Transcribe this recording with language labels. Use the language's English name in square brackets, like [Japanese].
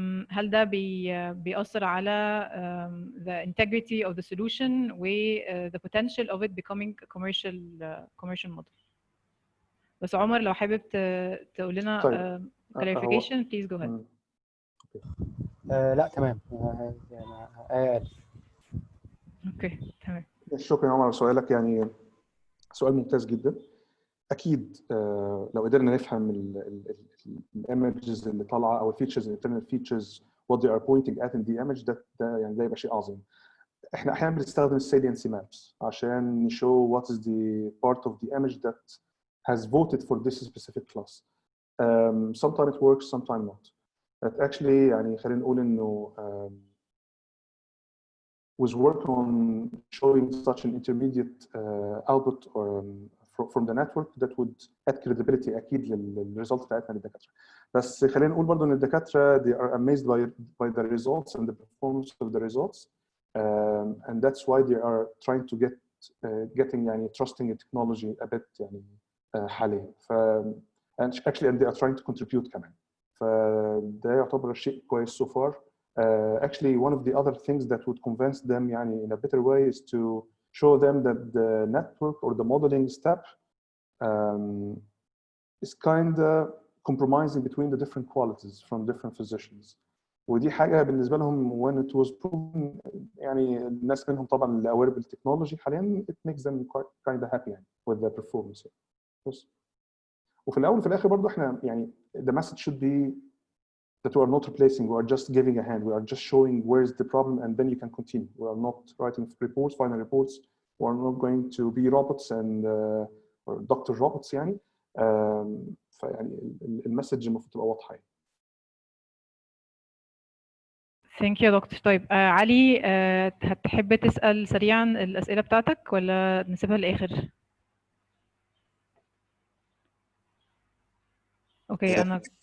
[Arabic] هل ده بيأثر على [English] the integrity of the solution و the potential of it becoming a commercial model. [Arabic] بس عمر لو حابب تقول لنا clarification [English] please go ahead. [Arabic] لا تمام يعني اوكي تمام. شكرا يا عمر على سؤالك، يعني سؤال ممتاز جدا. اكيد لو قدرنا نفهم الايمجز اللي طالعه او الفيتشرز الانترنال فيتشرز [English] what they are pointing at in the image [Arabic] ده يعني ده يبقى شيء عظيم. احنا احيانا بنستخدم السالينسي مابس عشان نشو [English] what is the part of the image that has voted for this specific class. Sometimes it works, sometimes not. But actually يعني خلينا نقول انه was work on showing such an intermediate output or from the network that would add credibility [Arabic] اكيد للريزلت بتاعتنا للدكاتره. بس خلينا نقول برضه ان الدكاتره [English] they are amazed by the results and the performance of the results, and that's why they are trying to getting يعني trusting in technology a bit يعني حاليا. ف and actually and they are trying to contribute كمان. [Arabic] فده يعتبر شيء كويس so far. [English] Actually one of the other things that would convince them يعني in a better way is to show them that the network or the modeling step is kind of compromising between the different qualities from different physicians. ودي حاجه بالنسبه لهم when it was proven يعني الناس منهم طبعا اللي aware بالتكنولوجي حاليا it makes them kind of happy يعني with their performance. [Arabic] بس وفي الاول وفي الاخر برضه احنا يعني [English] the message should be that we are not replacing, we are just giving a hand, we are just showing where is the problem and then you can continue. We are not writing reports, final reports, we are not going to be robots and or doctor robots يعني. [Arabic] فيعني المسج المفروض تبقى واضحه يعني. ثانك يو يا دكتور. طيب علي هتحب تسأل سريعا الأسئلة بتاعتك ولا نسيبها للآخر؟ اوكي انا